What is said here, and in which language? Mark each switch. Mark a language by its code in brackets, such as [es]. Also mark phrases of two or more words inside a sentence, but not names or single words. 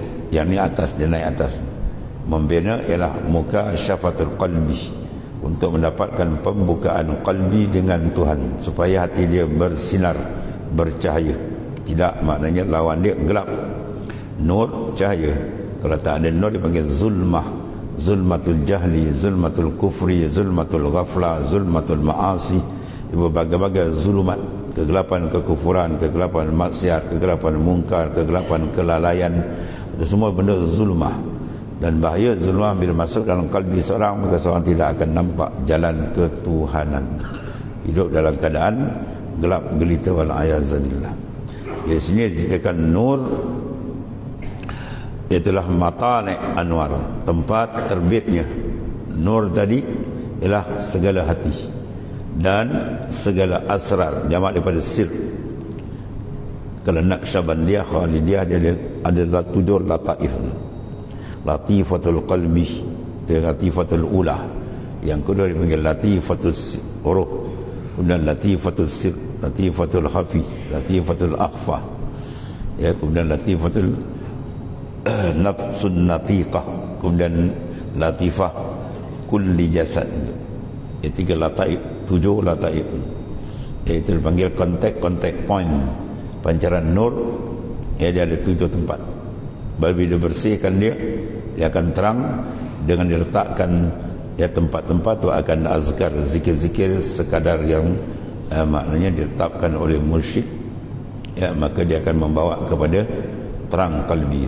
[ms] Yang ni atas, dia naik atas. Membina ialah [ar] مكاشفة القلب, [ms] untuk mendapatkan pembukaan qalbi dengan Tuhan, supaya hati dia bersinar, bercahaya. Tidak, maknanya lawan dia gelap. Nur, cahaya. Kalau tak ada nur, dipanggil zulmah. [ar] ظلمة الجهل، ظلمة الكفر، ظلمة الغفلة، ظلمة المعاصي. [ms] Berbagai-bagai zulumat. Kegelapan kekufuran, kegelapan maksiat, kegelapan mungkar, kegelapan kelalaian. Itu semua benda zulmah. Dan bahaya zulmah bila masuk dalam kalbi seorang, maka seorang tidak akan nampak jalan ketuhanan. Hidup dalam keadaan gelap gelita wal-ayazabillah. Di sini diceritakan nur, itulah [ar] مطالع أنوار, [ms] tempat terbitnya nur tadi ialah segala hati dan segala asrar, jamak daripada sir. Kalau Naqsyabandiyah, Khalidiyah, dia adalah 7 lataif. [ar] لطيفة القلب, itu لطيفة الأولى. [ms] Yang kedua dipanggil [ar] لطيفة الروح, [ms] kemudian [ar] لطيفة السر، لطيفة الخفي، لطيفة الأخفى, [ms] ya, kemudian [ar] لطيفة النفس الناطقة, [ms] kemudian [ar] لطيفة كل جسد. [ms] Ya, 3 lataif, 7 lataif, iaitu dipanggil [en] contact point, [ms] pancaran nur. Ya, dia ada 7 tempat. Bila bersihkan dia akan terang. Dengan diletakkan, ya, tempat-tempat tu akan azkar, zikir-zikir sekadar yang maknanya ditetapkan oleh mursyid, ya, maka dia akan membawa kepada terang kalbi.